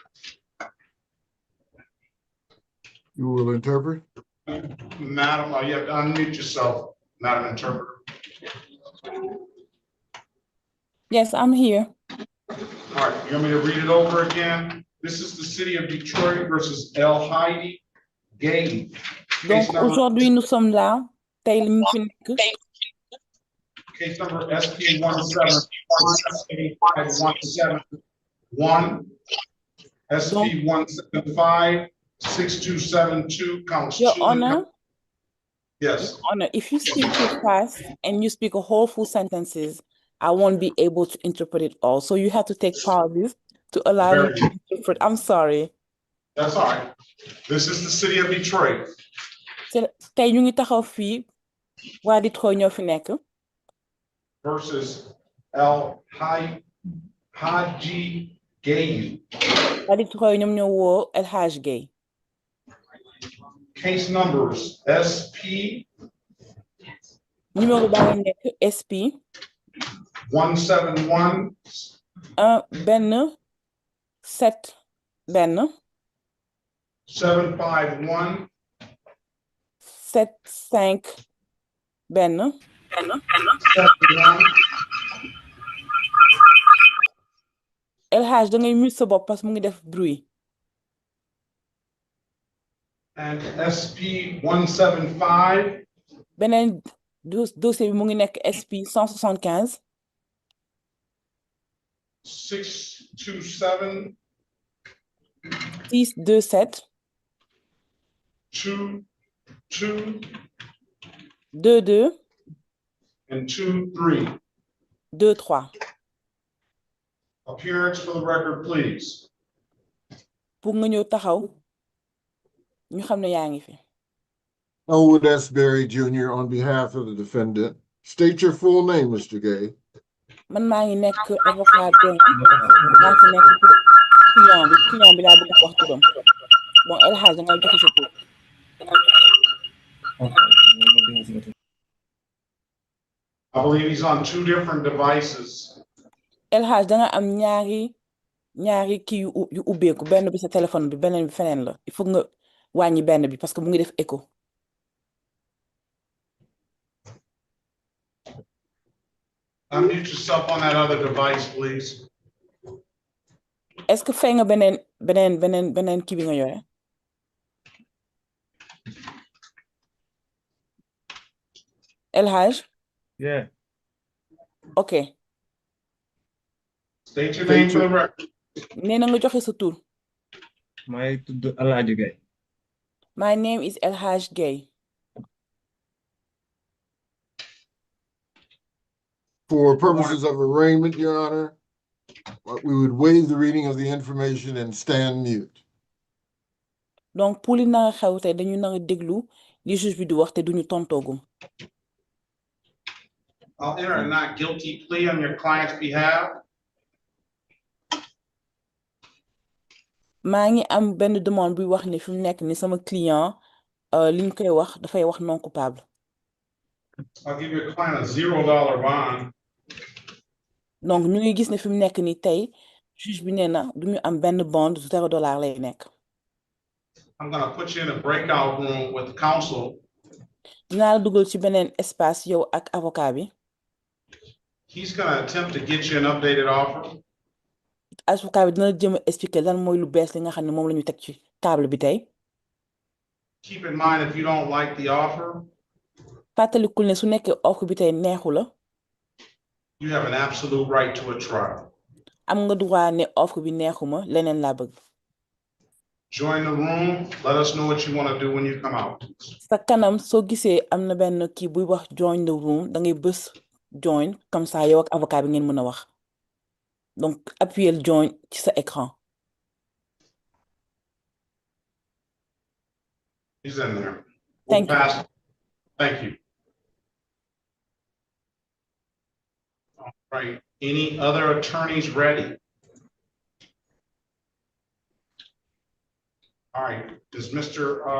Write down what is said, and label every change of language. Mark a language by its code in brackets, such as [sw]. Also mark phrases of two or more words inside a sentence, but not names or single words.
[en] You will interpret? Madam, you have to unmute yourself, Madam Interpreter. Yes, I'm here. All right, you want me to read it over again? This is the city of Detroit versus Eldhai Gay. [fr] Donc aujourd'hui nous sommes là. [wo] Tey li mu fi nekk. [en] Case number SP 175-171, SP 175-6272, counts 2. Your Honor. Yes. Your Honor, if you speak too fast and you speak a whole full sentences, I won't be able to interpret it all. So you have to take pauses to allow me to interpret. I'm sorry. That's all right. This is the city of Detroit. [wo] Tey ñu ngi taxaw fii waa Detroit ñoo fi nekk. [en] Versus Eldhai Gay. [wo] Waa Detroit ñoom ñoo woo Eldhai Gay. [en] Case numbers SP. [wo] Numéro baa ngi nekk SP. 171. benn 7 benn. 751. 75 benn. 71. Eldhai da ngay mute sa bopp [fr] parce que [wo] mu ngi def bruit. [en] And SP 175. [wo] beneen dossier bi mu ngi nekk SP 175. 627. 627. 22. 22. [en] And 23. [wo] 23. [en] Appearance for the record, please. [wo] Pour nga ñëw taxaw ñu xam ne yaa ngi fi. [en] Elwood S. Berry Jr. on behalf of the defendant. State your full name, Mr. Gay. [wo] Man maa ngi nekk avocat maa fi nekk client bi laa bëgg wax turam. Bon Eldhai da ngay joxe sa tur. [en] I believe he's on 2 different devices. [wo] Eldhai da nga am ñaari kii yu ubbeeku benn bi sa téléphone bi beneen bi feneen la [fr] il faut [wo] nga wàññi benn bi [fr] parce que [wo] mu ngi def écho. [en] Unmute yourself on that other device, please. [fr] Est-ce que [wo] fay nga beneen kii bi nga yore? Eldhai? [en] Yeah. Okay. State your name for the record. [wo] Nee na nga joxe sa tur. [en] My Eldhai Gay. My name is Eldhai Gay. For purposes of arraignment, Your Honor, we would waive the reading of the information and stand mute. [wo] Donc pour li nara xew tey dañu nara déglu li juge bi di wax te duñu tontoogum. [en] I'll enter a not guilty plea on your client's behalf. [wo] Maa ngi am benn demande buy wax ne fi mu nekk ni sama client li ñu koy wax dafay wax [fr] non coupable. [en] I'll give your client a $0 bond. [wo] donc ñu ngi gis ne fi mu nekk nii tey juge bi nee na du ñu am benn bond $0 lay nekk. [en] I'm gonna put you in a breakout room with counsel. [wo] dinaa la dugal ci beneen espace yow ak avocat bi. [en] He's gonna attempt to get you an updated offer. [wo] avocat bi dina jëm a expliquer lan mooy lu bees li nga xam ne moom la ñu teg ci table bi tey. [en] Keep in mind, if you don't like the offer, [wo] fàttalikul ne su nekkee offre bi tey neexu la. [en] you have an absolute right to a trial. [wo] am nga droit ne offre bi neexuma leneen laa bëgg. [en] Join the room. Let us know what you want to do when you come out. [wo] sa kanam soo gisee am na benn kii buy wax [en] join the room [wo] da ngay bës join [fr] comme ça [wo] yow ak avocat bi ngeen mën a wax donc appuyez join ci sa écran. [en] He's in there. Thank you. Thank you. All right. Any other attorneys ready? All right. Is Mr.